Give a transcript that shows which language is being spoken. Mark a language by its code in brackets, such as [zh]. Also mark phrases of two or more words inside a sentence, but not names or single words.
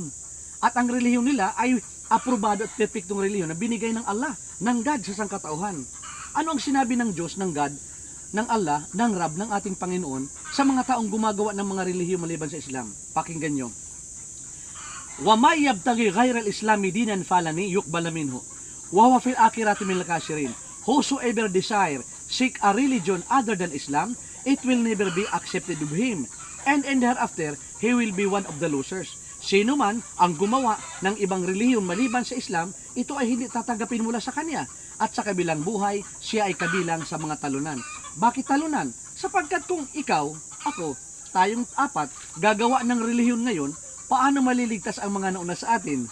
[tl] At ang relihiyon nila ay aprobado at perfectong relihiyon na binigay ng Allah, ng God sa sangkatauhan. Ano ang sinabi ng Diyos, ng God, ng Allah, ng Rab, ng ating Panginoon sa mga taong gumagawa ng mga relihiyon maliban sa Islam? Pakinggan nyo. [ar] ومن يبتغ غير الإسلام دينا فلن يقبل منه وهو في الآخرة من الخاسرين. [en] Whosoever desire seek a religion other than Islam, it will never be accepted of him, and thereafter he will be one of the losers. [tl] Sino man ang gumawa ng ibang relihiyon maliban sa Islam, ito ay hindi tatanggapin mula sa kanya, at sa kabilang buhay, siya ay kabilang sa mga talunan. Bakit talunan? Sapagkat kung ikaw, ako, tayong apat, gagawa ng relihiyon ngayon, paano maliligtas ang mga nauna sa atin?